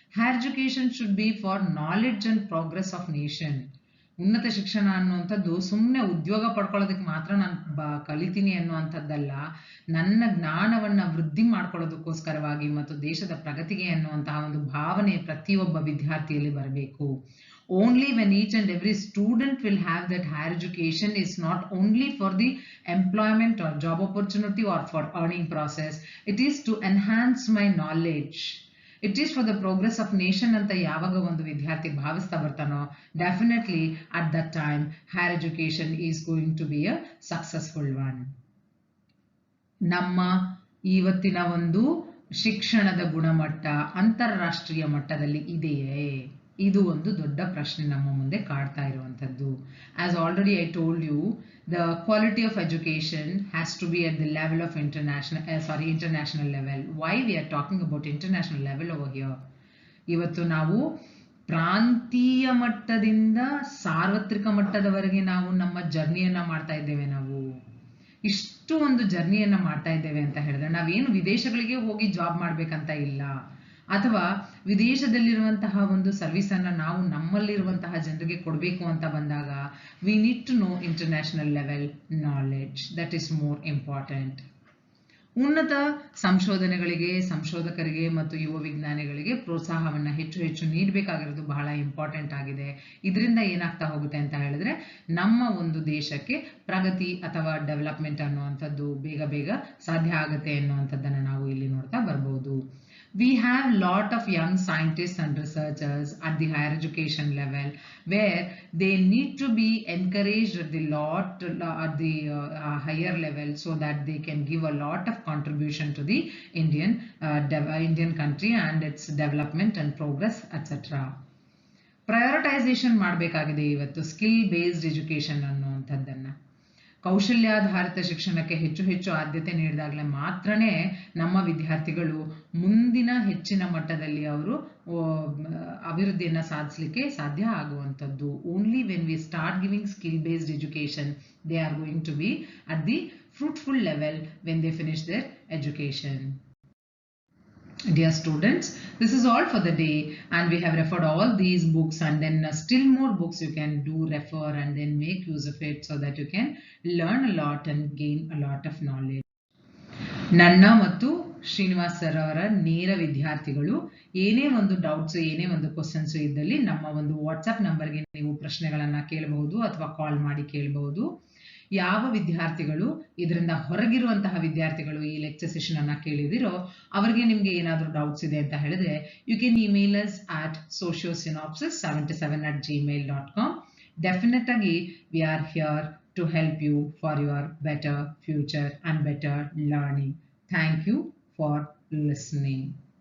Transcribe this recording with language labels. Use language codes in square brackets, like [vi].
[en] Higher education should be for knowledge and progress of nation. [kn] ಉನ್ನತ ಶಿಕ್ಷಣ ಅನ್ನುವಂಥದ್ದು ಸುಮ್ಮನೆ ಉದ್ಯೋಗ ಪಡ್ಕೊಳ್ಳೋದಕ್ಕೆ ಮಾತ್ರ ನಾನು ಕಲಿತೀನಿ ಅನ್ನುವಂಥದ್ದಲ್ಲ. ನನ್ನ ಜ್ಞಾನವನ್ನ ವೃದ್ಧಿ ಮಾಡ್ಕೊಳ್ಳೋದಕ್ಕೋಸ್ಕರವಾಗಿ ಮತ್ತು ದೇಶದ ಪ್ರಗತಿಗೆ ಅನ್ನುವಂತಹ ಒಂದು ಭಾವನೆ ಪ್ರತಿಯೊಬ್ಬ ವಿದ್ಯಾರ್ಥಿಯಲ್ಲಿ ಬರಬೇಕು. [en] Only when each and every student will have that higher education is not only for the employment or job opportunity or for earning process, it is to enhance my knowledge. It is for the progress of nation [kn] ಅಂತ ಯಾವಾಗ ಒಂದು ವಿದ್ಯಾರ್ಥಿ ಭಾವಿಸ್ತಾ ಬರ್ತಾನೋ, [en] Definitely at that time higher education is going to be a successful one. [kn] ನಮ್ಮ ಇವತ್ತಿನ ಒಂದು ಶಿಕ್ಷಣದ ಗುಣಮಟ್ಟ ಅಂತಾರಾಷ್ಟ್ರೀಯ ಮಟ್ಟದಲ್ಲಿ ಇದೆಯೇ? ಇದು ಒಂದು ದೊಡ್ಡ ಪ್ರಶ್ನೆ ನಮ್ಮ ಮುಂದೆ ಕಾಡ್ತಾ ಇರುವಂಥದ್ದು. [en] As already I told you, the quality of education has to be at the level of international level. Why we are talking about international level over here? [kn] ಇವತ್ತು ನಾವು ಪ್ರಾಂತೀಯ ಮಟ್ಟದಿಂದ ಸಾರ್ವತ್ರಿಕ ಮಟ್ಟದವರೆಗೆ ನಾವು ನಮ್ಮ ಜರ್ನಿಯನ್ನ ಮಾಡ್ತಾ ಇದ್ದೇವೆ. ನಾವು ಇಷ್ಟು ಒಂದು ಜರ್ನಿಯನ್ನ ಮಾಡ್ತಾ ಇದ್ದೇವೆ ಅಂತ ಹೇಳಿದ್ರೆ, ನಾವೇನು ವಿದೇಶಗಳಿಗೆ ಹೋಗಿ ಜಾಬ್ ಮಾಡ್ಬೇಕಂತ ಇಲ್ಲ, ಅಥವಾ ವಿದೇಶದಲ್ಲಿರುವಂತಹ ಒಂದು ಸರ್ವಿಸ್ ಅನ್ನ ನಾವು ನಮ್ಮಲ್ಲಿರುವಂತಹ ಜನರಿಗೆ ಕೊಡಬೇಕು ಅಂತ ಬಂದಾಗ [en] We need to know international level knowledge. That is more important. [kn] ಉನ್ನತ ಸಂಶೋಧನೆಗಳಿಗೆ, ಸಂಶೋಧಕರಿಗೆ ಮತ್ತು ಯುವ ವಿಜ್ಞಾನಿಗಳಿಗೆ ಪ್ರೋತ್ಸಾಹವನ್ನ ಹೆಚ್ಚು ನೀಡಬೇಕಾಗಿರೋದು ಬಹಳ ಇಂಪಾರ್ಟೆಂಟ್ ಆಗಿದೆ. ಇದರಿಂದ ಏನಾಗ್ತಾ ಹೋಗುತ್ತೆ ಅಂತ ಹೇಳಿದ್ರೆ, ನಮ್ಮ ಒಂದು ದೇಶಕ್ಕೆ ಪ್ರಗತಿ ಅಥವಾ ಡೆವಲಪ್ಮೆಂಟ್ ಅನ್ನುವಂಥದ್ದು ಬೇಗ ಸಾಧ್ಯ ಆಗುತ್ತೆ ಅನ್ನುವಂಥದ್ದನ್ನ ನಾವು ಇಲ್ಲಿ ನೋಡ್ತಾ ಬರ್ಬೋದು. [en] We have lot of young scientists and researchers at the higher education level where they need to be encouraged at the higher level so that they can give a lot of contribution to the Indian country and its development and progress, etc. [kn] Prioritization ಮಾಡಬೇಕಾಗಿದೆ ಇವತ್ತು skill based education ಅನ್ನುವಂಥದ್ದನ್ನ. ಕೌಶಲ್ಯಾಧಾರಿತ ಶಿಕ್ಷಣಕ್ಕೆ ಹೆಚ್ಚು ಆದ್ಯತೆ ನೀಡಿದಾಗಲೇ ಮಾತ್ರನೇ ನಮ್ಮ ವಿದ್ಯಾರ್ಥಿಗಳು ಮುಂದಿನ ಹೆಚ್ಚಿನ ಮಟ್ಟದಲ್ಲಿ ಅವರು ಅಭಿವೃದ್ಧಿಯನ್ನ ಸಾಧಿಸಲಿಕ್ಕೆ ಸಾಧ್ಯ ಆಗುವಂಥದ್ದು. [en] Only when we start giving skill based education, they are going to be at the fruitful level when they finish their education. Dear students, this is all for the day, and we have referred all these books, and then still more books you can refer and then make use of it so that you can learn a lot and gain a lot of knowledge. [kn] ನನ್ನ ಮತ್ತು Srinivas sir ಅವರ ನೇರ ವಿದ್ಯಾರ್ಥಿಗಳು ಏನೇ ಒಂದು doubts, ಏನೇ ಒಂದು questions ಇದ್ದಲ್ಲಿ ನಮ್ಮ ಒಂದು ವಾಟ್ಸ್ಆಪ್ ನಂಬರ್ಗೆ ನೀವು ಪ್ರಶ್ನೆಗಳನ್ನ ಕೇಳಬಹುದು ಅಥವಾ ಕಾಲ್ ಮಾಡಿ ಕೇಳಬಹುದು. ಯಾವ ವಿದ್ಯಾರ್ಥಿಗಳು ಇದರಿಂದ ಹೊರಗಿರುವಂತಹ ವಿದ್ಯಾರ್ಥಿಗಳು ಈ ಲೆಕ್ಚರ್ ಸೆಷನ್ ಅನ್ನ ಕೇಳಿದಿರೋ ಅವರಿಗೆ ನಿಮ್ಗೆ ಏನಾದರೂ ಡೌಟ್ಸ್ ಇದೆ ಅಂತ ಹೇಳಿದ್ರೆ, [en] You can email us at sociosynopsis77@gmail.com. Definite ಆಗಿ we are here to help you for your better future and better learning. Thank you for listening.